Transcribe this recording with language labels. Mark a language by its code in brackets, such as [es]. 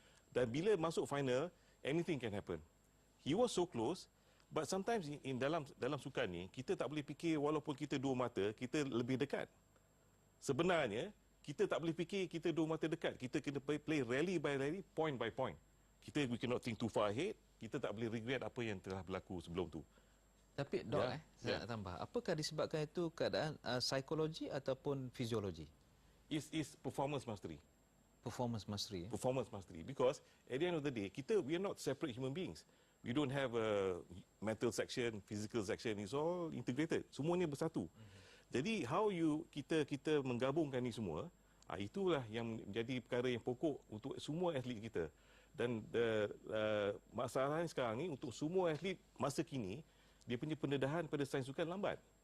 [ms] Dan bila masuk [en] final, anything can happen. He was so close, but sometimes in [ms] dalam sukan ni, kita tak boleh fikir walaupun kita 2 mata, kita lebih dekat. Sebenarnya, kita tak boleh fikir kita 2 mata dekat. Kita kena [en] play rally by rally, point by point. We cannot think too far ahead. [ms] Kita tak boleh regret apa yang telah berlaku sebelum tu. Tapi Dok, saya nak tambah. Apakah disebabkan itu keadaan psikologi ataupun fiziologi? [en] Is performance mastery. Performance mastery. Performance mastery. Because at the end of the day, we are not separate human beings. We don't have a mental section, physical section. It's all integrated. [ms] Semuanya bersatu. Jadi how kita menggabungkan ni semua, itulah yang menjadi perkara yang pokok untuk semua atlet kita. Dan masalahnya sekarang ni untuk semua atlet masa kini, dia punya pendedahan pada sains sukan lambat.